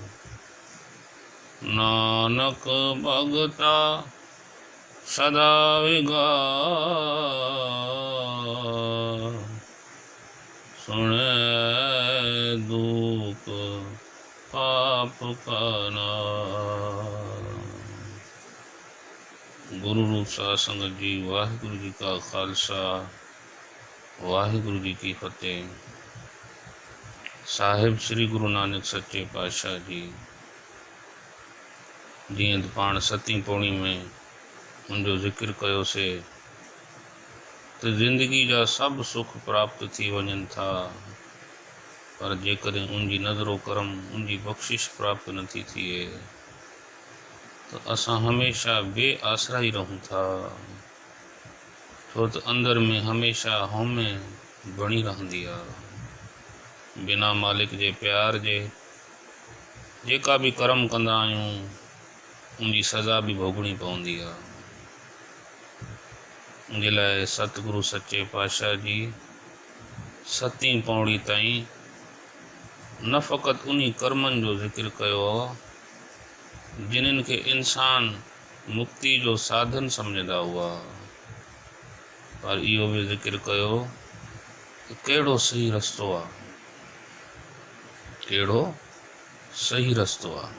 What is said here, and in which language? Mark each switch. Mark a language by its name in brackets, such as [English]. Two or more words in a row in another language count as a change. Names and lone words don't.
[Punjabi] ਨਾਨਕ ਭਗਤਾ ਸਦਾ ਵਿਗਾਸੁ, ਸੁਣਿਐ ਦੂਖ ਪਾਪ ਕਾ ਨਾਸੁ। ਗੁਰੂ ਰੂਪ ਸਾਧ ਸੰਗਤ ਜੀ, ਵਾਹਿਗੁਰੂ ਜੀ ਕਾ ਖ਼ਾਲਸਾ, ਵਾਹਿਗੁਰੂ ਜੀ ਕੀ ਫ਼ਤਿਹ। [Sindhi] साहिब श्री गुरु नानक सच्चे पातशाह जी जीअं पाण सती पौड़ी में उनजो ज़िक्र कयो से तो ज़िंदगी जा सब सुख प्राप्त थी वञनि था, पर जेकॾहिं उनजी नज़रो करम उनजी बख़्शिश प्राप्त नथी थिए तो असां हमेशा बेआसरा ही रहूं था, छो तो अंदर में हमेशा हौमे बणी रहंदी आहे। बिना मालिक जे प्यार जे जेका भी कर्म कंदा आहियूं उनजी सज़ा भी भोगणी पवंदी आहे। उनजे लाइ सतगुरु सच्चे पातशाह जी सती पौड़ी ताईं न फ़क़त उन्ही कर्मनि जो ज़िक्र कयो जिन्हनि खे इंसान मुक्ति जो साधन समझंदा हुआ, पर इहो भी ज़िक्र कयो कि कहिड़ो सही रस्तो आहे, कहिड़ो सही रस्तो आहे।